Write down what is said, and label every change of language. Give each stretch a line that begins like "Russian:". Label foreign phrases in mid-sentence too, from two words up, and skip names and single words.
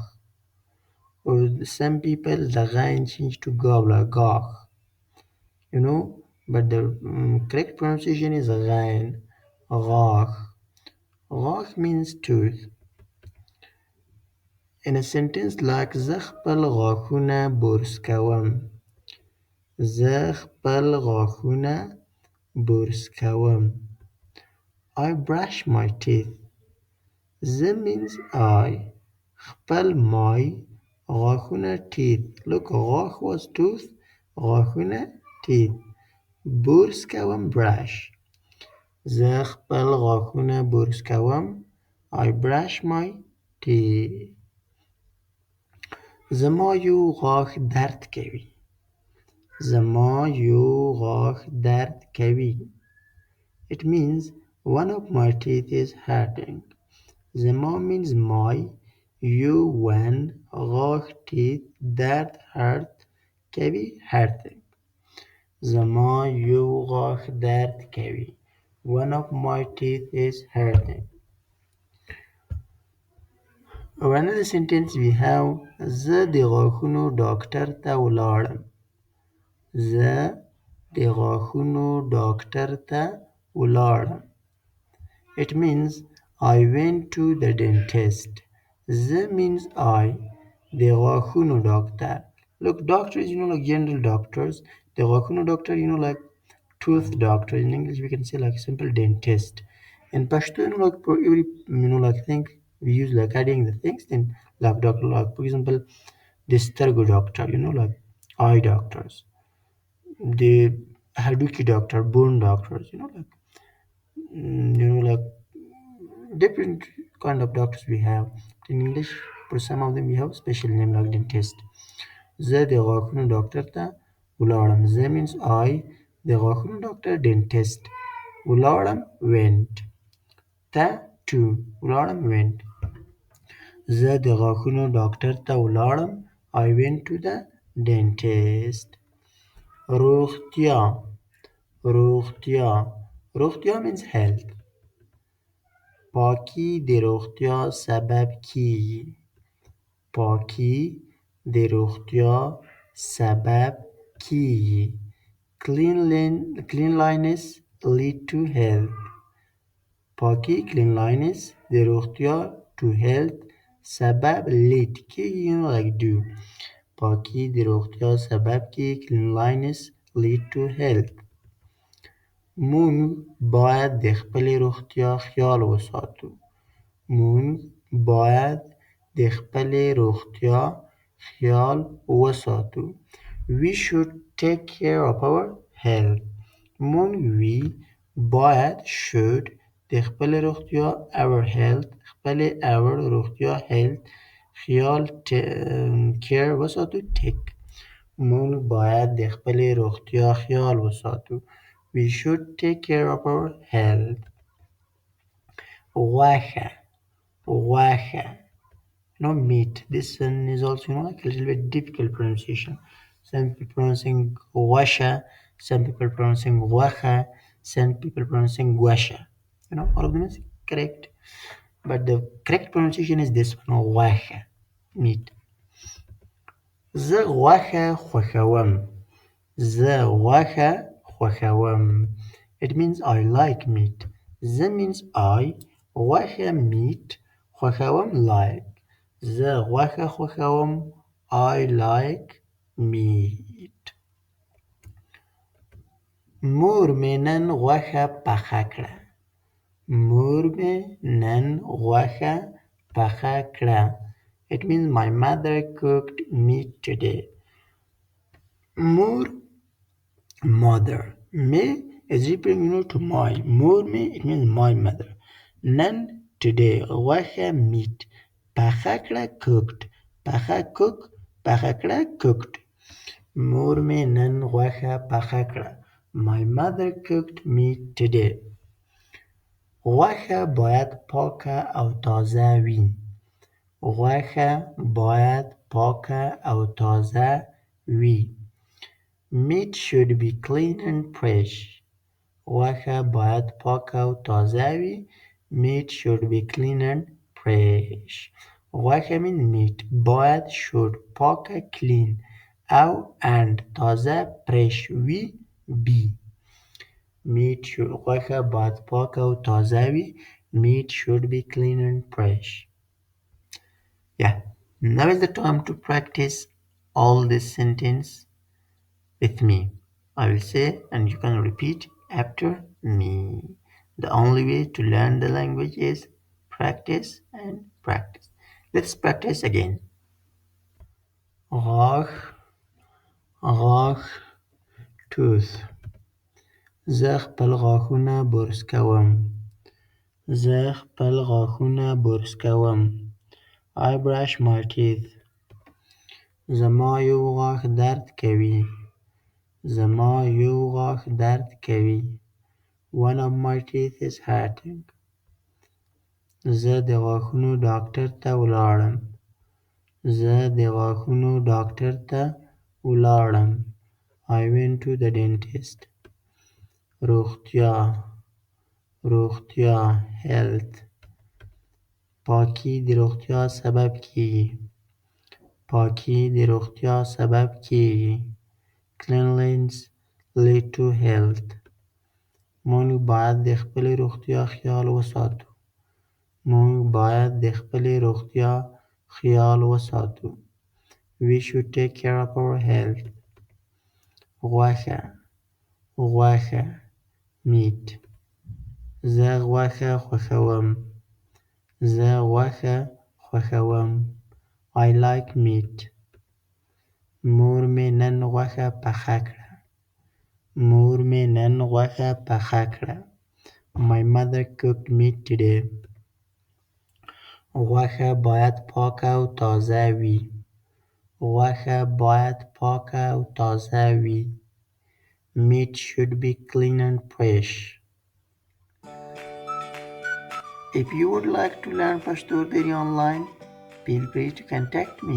English: Or some people, the Ghain change to Gab, like Gach. But the correct pronunciation is Ghain, Gach. Gach means tooth. In a sentence like
Pashto: زه خپل غاښونه برس کوم. زه خپل غاښونه برس کوم.
English: I brush my teeth. زه means I. خپل my غاښونه teeth. Look, غاښ was tooth. غاښونه teeth.
Pashto: برس کوم brush. زه خپل غاښونه برس کوم.
English: I brush my teeth.
Pashto: زما یو غاښ درد کوي. زما یو غاښ درد کوي.
English: It means one of my teeth is hurting. زما means my, you one, غاښ teeth, درد hurt, کوي hurting.
Pashto: زما یو غاښ درد کوي.
English: One of my teeth is hurting. Another sentence we have
Pashto: زه د غاښونو ډاکټر ته ولاړم. زه د غاښونو ډاکټر ته ولاړم.
English: It means I went to the dentist. زه means I.
Pashto: د غاښونو ډاکټر.
English: Look, doctors, like general doctors.
Pashto: د غاښونو
English: doctor, like tooth doctor. In English, we can say like simple dentist. In Pashto, like for every, like thing, we use like adding the things. Then like doctor, like for example, the stergo doctor, like eye doctors. The Haduki doctor, bone doctors, like different kind of doctors we have. In English, for some of them we have special name like dentist.
Pashto: زه د غاښونو ډاکټر ته ولاړم.
English: زه means I.
Pashto: د غاښونو ډاکټر dentist.
English: ولاړم went. ته to. ولاړم went.
Pashto: زه د غاښونو ډاکټر ته ولاړم.
English: I went to the dentist.
Pashto: روغتیا.
English: روغتیا. روغتیا means health.
Pashto: پاکي د روغتیا سبب کیږي. پاکي د روغتیا سبب کیږي.
English: Cleanliness lead to health. پاکي cleanliness
Pashto: د روغتیا
English: to health سبب lead کیږي like do.
Pashto: پاکي د روغتیا سبب کیږي.
English: Cleanliness lead to health.
Pashto: مونږ باید د خپلې روغتیا خیال وساتو. مونږ باید د خپلې روغتیا خیال وساتو.
English: We should take care of our health.
Pashto: مونږ باید should د خپلې روغتیا
English: our health
Pashto: خپل خپلې اور روغتیا health خیال care وساتو take موږ باید د خپلې روغتیا خیال وساتو
English: we should take care of our health
Pashto: غوښه غوښه
English: no meat this one is also like a little bit difficult pronunciation some people pronouncing غوښه some people pronouncing غوښه some people pronouncing غوښه all of them is correct but the correct pronunciation is this one غوښه meat
Pashto: زه غوښه خوښوم زه غوښه خوښوم
English: it means I like meat
Pashto: زه
English: means I
Pashto: غوښه meat خوښوم like زه غوښه خوښوم
English: I like meat
Pashto: مور مې نن غوښه پخه کړه مور مې نن غوښه پخه کړه it
English: means my mother cooked meat today مور mother me is referring to my مور me it means my mother نن today غوښه meat
Pashto: پخه کړه
English: cooked پخه cook
Pashto: پخه کړه
English: cooked
Pashto: مور مې نن غوښه پخه کړه
English: my mother cooked meat today
Pashto: غوښه باید پاکه او تازه وي غوښه باید پاکه او تازه وي
English: meat should be clean and fresh
Pashto: غوښه باید پاکه او تازه
English: وي meat should be clean and fresh غوښه mean meat باید should پاکه clean او and تازه fresh وي be meat should
Pashto: غوښه باید پاکه او تازه وي
English: meat should be clean and fresh yeah now is the time to practice all this sentence with me I will say and you can repeat after me the only way to learn the language is practice and practice let's practice again
Pashto: غاښ غاښ tooth زه خپل غاښونه برس کوم زه خپل غاښونه برس کوم
English: I brush my teeth
Pashto: زما یو غاښ درد کوي زما یو غاښ درد کوي
English: One of my teeth is hurting
Pashto: زه د غاښونو ډاکټر ته ولاړم زه د غاښونو ډاکټر ته ولاړم
English: I went to the dentist
Pashto: روغتیا روغتیا health پاکي د روغتیا سبب کېږي پاکي د روغتیا سبب کېږي
English: cleanliness lead to health
Pashto: موږ باید د خپلې روغتیا خیال وساتو موږ باید د خپلې روغتیا خیال وساتو
English: we should take care of our health
Pashto: غوښه غوښه meat زه غوښه خوښوم زه غوښه خوښوم
English: I like meat
Pashto: مور مې نن غوښه پخه کړه مور مې نن غوښه پخه کړه
English: My mother cooked meat today
Pashto: غوښه باید پاکه او تازه وي غوښه باید پاکه او تازه وي
English: Meat should be clean and fresh If you would like to learn Pashto or Dari online, feel free to contact me.